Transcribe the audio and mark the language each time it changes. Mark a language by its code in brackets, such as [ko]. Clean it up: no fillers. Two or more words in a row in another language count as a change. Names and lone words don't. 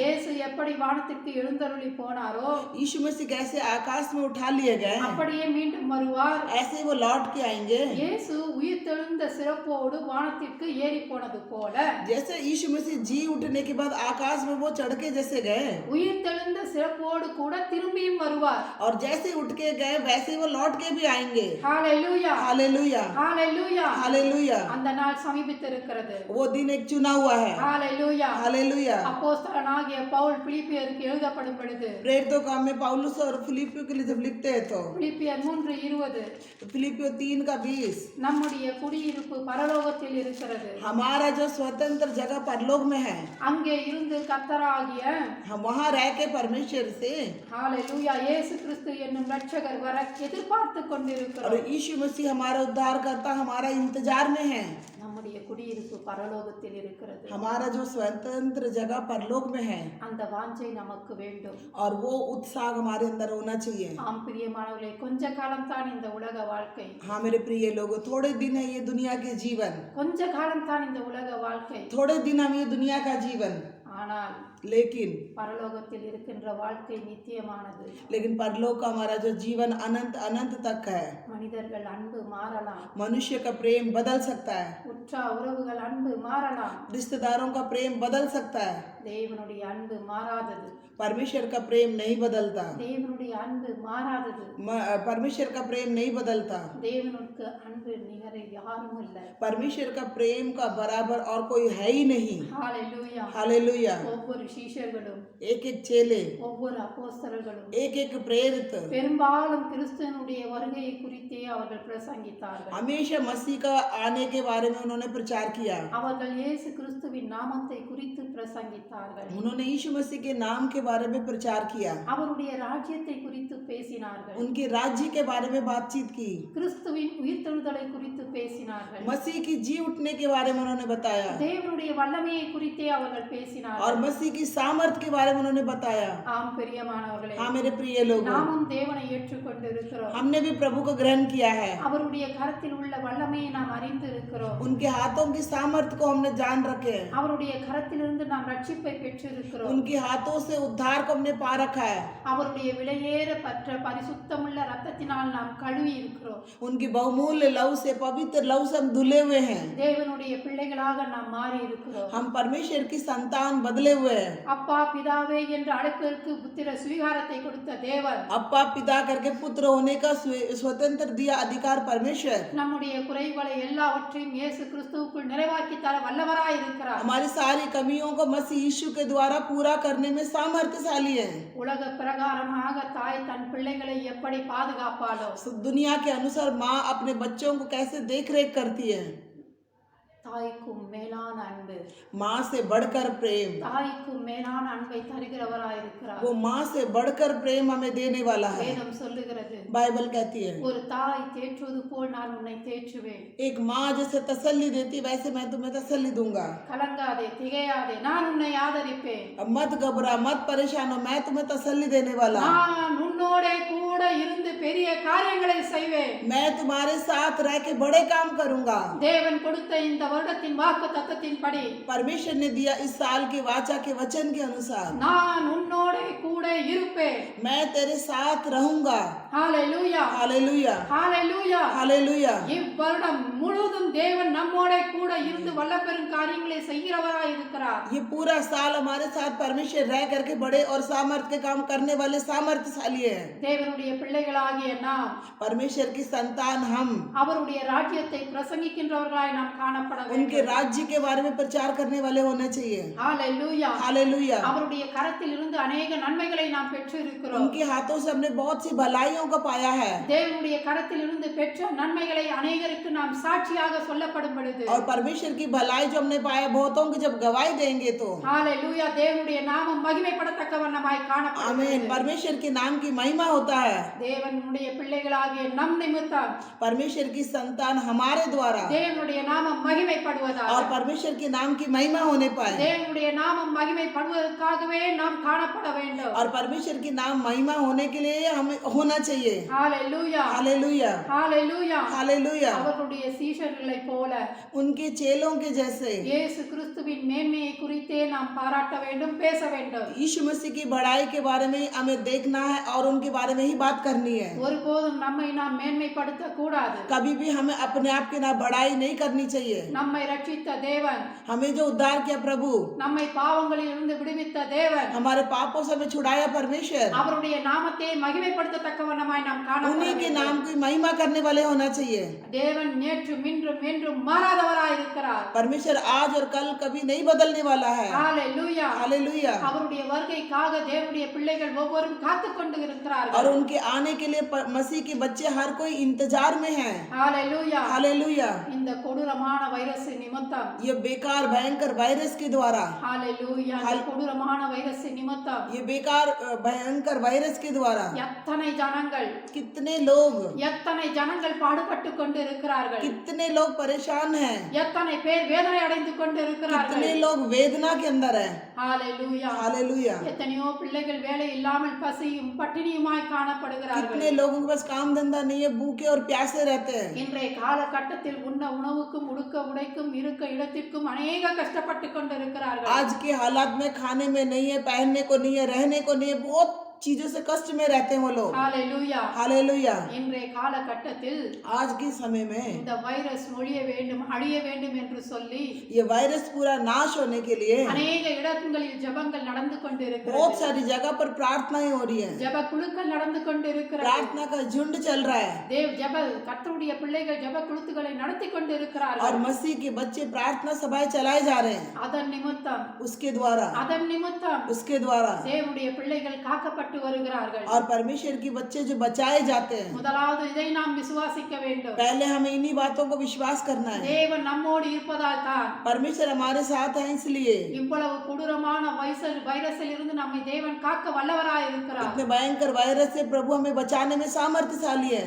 [ta] இயேசு எப்படி வானத்திற்கு எழுந்தருளி போனாரோ, [hi] यीशु मसीह कैसे आकाश में उठा लिए गए, [ta] அப்படியே மீண்டும் வருவார். [hi] ऐसे ही वो लौट के आएंगे। [ta] இயேசு உயிர்த்தெழுந்த சிறப்போடு வானத்திற்கு ஏறி போனது போல, [hi] जैसे यीशु मसीह जी उठने के बाद आकाश में वो चढ़ के जैसे गए, [ta] உயிர்த்தெழுந்த சிறப்போடு கூட திரும்பியும் வருவார். [hi] और जैसे उठ के गए वैसे वो लौट के भी आएंगे। [ta] ஹalleluya. [hi] हालेलुया। [ta] ஹalleluya. [hi] हालेलुया। [ta] அந்த நாள் சமீபித்திருக்கிறது. [hi] वो दिन एक चुना हुआ है। [ta] ஹalleluya. [hi] हालेलुया। [ta] அப்போஸ்தலனாகிய பவுல் பிலிப்பியருக்கு எழுதப்படும் பொழுது, [hi] प्रेरितों काम में पौलुस और फिलिपियों के लिए जब लिखते हैं तो [ta] பிலிப்பியர் 3:20, [hi] फिलिपियो 3:20, [ta] நம்முடைய குடியிருப்பு பரலோகத்தில் இருக்கிறது, [hi] हमारा जो स्वतंत्र जगह परलोक में है, [ta] அங்கே இருந்து கர்த்தராகிய [hi] हम वहाँ रह के परमेश्वर से [ta] ஹalleluya இயேசு கிறிஸ்து என்னும் இரட்சகர் வர எதிர்பார்த்து [hi] और [ta] கொண்டிருக்கிறோம். [hi] यीशु मसीह हमारा उद्धार करता हमारा इंतजार में है। [ta] நம்முடைய குடியிருப்பு பரலோகத்தில் இருக்கிறது. [hi] हमारा जो स्वतंत्र जगह परलोक में है [ta] அந்த வாஞ்சை நமக்கு வேண்டும். [hi] और वो उत्साह हमारे अंदर होना चाहिए। [ta] ஆம் பிரியமானவர்களே, கொஞ்ச காலம் தான் இந்த உலக வாழ்க்கை. [hi] हाँ मेरे प्रिय लोगों, थोड़े दिन है ये दुनिया के जीवन, [ta] கொஞ்ச காலம் தான் இந்த உலக வாழ்க்கை. [hi] थोड़े दिन हम ये दुनिया का जीवन, [ta] ஆனால் [hi] लेकिन [ta] பரலோகத்தில் இருக்கின்ற வாழ்க்கை நித்தியமானது. [hi] लेकिन परलोक का हमारा जो जीवन अनंत अनंत तक है। [ta] மனிதர்கள் அன்பு மாறலாம், [hi] मनुष्य का प्रेम बदल सकता है, [ta] உற்றா உறவுகள் அன்பு மாறலாம், [hi] रिश्तेदारों का प्रेम बदल सकता है, [ta] தேவனுடைய அன்பு மாறாதது. [hi] परमेश्वर का प्रेम नहीं बदलता, [ta] தேவனுடைய அன்பு மாறாதது. [hi] परमेश्वर का प्रेम नहीं बदलता, [ta] தேவனுக்கு அன்பு நிகரை யாரும் இல்லை. [hi] परमेश्वर का प्रेम का बराबर और कोई है ही नहीं। [ta] ஹalleluya. [hi] हालेलुया। [ta] ஒவ்வொரு சீஷர்களும், [hi] एक एक चेले, [ta] ஒவ்வொரு அப்போஸ்தலர்களும் [hi] एक एक प्रेरित [ta] பெரும்பாலும் கிறிஸ்துவனுடைய வருகையை குறித்தே அவர்கள் பிரசங்கித்தார்கள். [hi] हमेशा मसीह का आने के बारे में उन्होंने प्रचार किया। [ta] அவர்கள் இயேசு கிறிஸ்துவின் நாமத்தை குறித்து பிரசங்கித்தார்கள். [hi] उन्होंने यीशु मसीह के नाम के बारे में प्रचार किया, [ta] அவருடைய ராஜ்யத்தை குறித்து பேசினார்கள். [hi] उनके राज्य के बारे में बातचीत की, [ta] கிறிஸ்துவின் உயிர்த்தெழுதலை குறித்து பேசினார்கள். [hi] मसीह की जी उठने के बारे में उन्होंने बताया [ta] தேவனுடைய வல்லமையை குறித்தே அவர்கள் [hi] और [ta] பேசினார்கள். [hi] मसीह की सामर्थ के बारे में उन्होंने बताया। [ta] ஆம் பிரியமானவர்களே, [hi] हाँ मेरे प्रिय लोगों, [ta] நாமும் தேவனை ஏற்றுக்கொண்டிருக்கிறோம். [hi] हमने भी प्रभु को ग्रहण किया है, [ta] அவருடைய கரத்தில் உள்ள வல்லமையை நாம் அறிந்து இருக்கிறோம். [hi] उनके हाथों की सामर्थ को हमने जान रखे है, [ta] அவருடைய கரத்திலிருந்து நாம் ரட்சிப்பை பெற்றிருக்கிறோம். [hi] उनके हाथों से उद्धार को हमने पा रखा है, [ta] அவருடைய விலையேற பற்ற பரிசுத்தமுள்ள ரத்தத்தினால் நாம் கழுவி இருக்கிறோம். [hi] उनकी बहुमूल्य लव से, पवित्र लव से हम धुले हुए हैं, [ta] தேவனுடைய பிள்ளைகளாக நாம் மாறி இருக்கிறோம். [hi] हम परमेश्वर की संतान बदले हुए हैं। [ta] அப்பா பிதாவே என்று அழைப்பதற்கு புத்திர சுவீகாரத்தை கொடுத்த தேவன், [hi] अप्पा पिता करके पुत्र होने का स्वतंत्र दिया अधिकार परमेश्वर, [ta] நம்முடைய குறைகளை எல்லாவற்றையும் இயேசு கிறிஸ்துவுக்குள் நிறைவாக்கி தர வல்லவராய் இருக்கிறார். [hi] हमारी सारी कमियों को मसीह यीशु के द्वारा पूरा करने में सामर्थ्यशाली है। [ta] உலக பிரகாரமாக தாய் தன் பிள்ளைகளை எப்படி பாதுகாப்பாளோ, [hi] दुनिया के अनुसार माँ अपने बच्चों को कैसे देख रेख करती है, [ta] தாய்க்கும் மேலான அன்பு, [hi] माँ से बढ़कर प्रेम, [ta] தாய்க்கும் மேலான அன்பை தருகிறவராயிருக்கிறார். [hi] वो माँ से बढ़कर प्रेम हमें देने वाला है। [ta] வேதம் சொல்லுகிறது, [hi] बाइबल कहती है [ta] ஒரு தாய் தேற்றுவது போல் நான் உன்னை தேற்றுவேன். [hi] एक माँ जैसे तसल्ली देती वैसे मैं तुम्हें तसल्ली दूंगा। [ta] கலங்காதே, திகையாதே, நான் உன்னை ஆதரிப்பேன். [hi] अब मत घबरा, मत परेशान हो, मैं तुम्हें तसल्ली देने वाला हूँ। [ta] நான் உன்னோட கூட இருந்து பெரிய காரியங்களை செய்வேன். [hi] मैं तुम्हारे साथ रह के बड़े काम करूंगा। [ta] தேவன் கொடுத்த இந்த வருடத்தின் வாக்கு தத்தத்தின்படி [hi] परमेश्वर ने दिया इस साल के वाचा के वचन के अनुसार [ta] நான் உன்னோட கூட இருப்பேன். [hi] मैं तेरे साथ रहूंगा। [ta] ஹalleluya, [hi] हालेलुया, [ta] ஹalleluya. [hi] हालेलुया। [ta] இவ்வருடம் முழுவதும் தேவன் நம்மோட கூட இருந்து வல்லபெரும் காரியங்களை செய்கிறவராய் இருக்கிறார். [hi] ये पूरा साल हमारे साथ परमेश्वर रह करके बड़े और सामर्थ्य के काम करने वाले सामर्थ्यशाली है। [ta] தேவனுடைய பிள்ளைகளாகிய நாம் [hi] परमेश्वर की संतान हम [ta] அவருடைய ராஜ்யத்தை பிரசங்கிக்கின்றவர்களாய் நாம் காணப்பட [hi] उनके [ta] வேண்டும். [hi] राज्य के बारे में प्रचार करने वाले होने चाहिए। [ta] ஹalleluya. [hi] हालेलुया। [ta] அவருடைய கரத்தில் இருந்து अनेक நன்மைகளை நாம் பெற்று இருக்கிறோம். [hi] उनके हाथों से हमने बहुत सी भलाइयों को पाया है [ta] தேவனுடைய கரத்தில் இருந்து பெற்ற நன்மைகளை அநேகருக்கு நாம் சாட்சியாக சொல்லப்படும் பொழுது [hi] और परमेश्वर की भलाई जो हमने पाया बहुतों की जब गवाही देंगे तो [ta] ஹalleluya, தேவனுடைய நாமம் மகிமைப்படத்தக்க வண்ணமாய் [hi] आमीन। [ta] காணப்படுகிறது. [hi] परमेश्वर के नाम की महिमा होता है। [ta] தேவனுடைய பிள்ளைகளாகிய நம் நிமித்தம் [hi] परमेश्वर की संतान हमारे द्वारा [ta] தேவனுடைய நாமம் மகிமைப்படுவதாக, [hi] और परमेश्वर के नाम की महिमा होने पाए [ta] தேவனுடைய நாமம் மகிமைப்படுவதற்காகவே நாம் காணப்பட வேண்டும். [hi] और परमेश्वर की नाम महिमा होने के लिए हमें होना चाहिए। [ta] ஹalleluya, [hi] हालेलुया, [ta] ஹalleluya. [hi] हालेलुया। [ta] அவர்களுடைய சீஷர்களைப் போல [hi] उनके चेलों के जैसे [ta] இயேசு கிறிஸ்துவின் மேன்மையை குறித்தே நாம் பாராட்ட வேண்டும், பேச வேண்டும். [hi] यीशु मसीह की बड़ाई के बारे में हमें देखना है और उनके बारे में ही बात करनी है। [ta] ஒருபோதும் நம்மை நாம் மேன்மைப்படுத்த கூடாது. [hi] कभी भी हमें अपने आप की ना बड़ाई नहीं करनी चाहिए। [ta] நம்மை ரட்சித்த தேவன், [hi] हमें जो उद्धार किया प्रभु, [ta] நம்மை பாவங்களில் இருந்து விடுவித்த தேவன், [hi] हमारे पापों से हमें छुड़ाया परमेश्वर, [ta] அவருடைய நாமத்தை மகிமைப்படுத்தத்தக்க வண்ணமாய் நாம் காணப்பட [hi] उन्हीं के [ta] வேண்டும். [hi] नाम की महिमा करने वाले होना चाहिए। [ta] தேவன் நேற்றும் இன்றும் என்றும் மாறாதவராய் இருக்கிறார். [hi] परमेश्वर आज और कल कभी नहीं बदलने वाला है। [ta] ஹalleluya. [hi] हालेलुया। [ta] அவருடைய வருகைக்காக தேவனுடைய பிள்ளைகள் ஒவ்வொருவரும் காத்துக் கொண்டு [hi] और [ta] இருக்கிறார்கள். [hi] उनके आने के लिए मसीह के बच्चे हर कोई इंतजार में हैं। [ta] ஹalleluya. [hi] हालेलुया। [ta] இந்த கொடூரமான வைரஸ் நிமித்தம், [hi] ये बेकार भयंकर वायरस के द्वारा, [ta] ஹalleluya, இந்த கொடூரமான வைரஸ் நிமித்தம் [hi] ये बेकार भयंकर वायरस के द्वारा [ta] எத்தனை ஜனங்கள் [hi] कितने लोग [ta] பாடுபட்டு கொண்டு இருக்கிறார்கள். [hi] कितने लोग परेशान हैं, [ta] எத்தனை பேர் வேதனை அடைந்து கொண்டு இருக்கிறார்கள். [hi] कितने लोग वेदना के अंदर है। [ta] ஹalleluya. [hi] हालेलुया। [ta] எத்தனையோ பிள்ளைகள் வேலை இல்லாமல் பசியும் பட்டினியுமாய் காணப்படுகிறார்கள். [hi] कितने लोगों के पास काम धंधा नहीं है, भूखे और प्यासे रहते हैं। [ta] இன்றைய காலகட்டத்தில் உண்ண உணவுக்கும் உடுக்க உடைக்கும் இருக்க இடத்திற்கும் अनेक கஷ்டப்பட்டு கொண்டு இருக்கிறார்கள். [hi] आज के हालात में खाने में नहीं है, पहनने को नहीं है, रहने को नहीं है, बहुत चीजों से कष्ट में रहते हैं वो लोग। [ta] ஹalleluya. [hi] हालेलुया। [ta] இன்றைய காலகட்டத்தில் [hi] आज के समय में [ta] இந்த வைரஸ் ஒழிய வேண்டும், அழிய வேண்டும் என்று சொல்லி [hi] ये वायरस पूरा नाश होने के लिए [ta] अनेक இடங்களில் ஜெபங்கள் நடந்து கொண்டு [hi] बहुत [ta] இருக்கிறது. [hi] सारी जगह पर प्रार्थनाएं हो रही है, [ta] ஜெப குழுக்கள் நடந்து கொண்டு இருக்கிறது. [hi] प्रार्थना का झुंड चल रहा है [ta] கர்த்தருடைய பிள்ளைகள் ஜெப குழுக்களை நடத்தி கொண்டு [hi] और [ta] இருக்கிறார்கள். [hi] मसीह के बच्चे प्रार्थना सभाएं चलाए जा रहे हैं। [ta] அதன் நிமித்தம் [hi] उसके द्वारा [ta] தேவனுடைய பிள்ளைகள் காக்கப்பட்டு வருகிறார்கள். [hi] और परमेश्वर के बच्चे जो बचाए जाते हैं, [ta] முதலாவது இதை நாம் விசுவாசிக்க வேண்டும். [hi] पहले हमें इन्हीं बातों को विश्वास करना है। [ta] தேவன் நம்மோடு இருப்பதால் தான் [hi] परमेश्वर हमारे साथ है, इसलिए [ta] இவ்வளவு கொடூரமான வைரஸில் இருந்து நம்மை தேவன் காக்க வல்லவராய் இருக்கிறார். [hi] इतने भयंकर वायरस से प्रभु हमें बचाने में सामर्थ्यशाली है।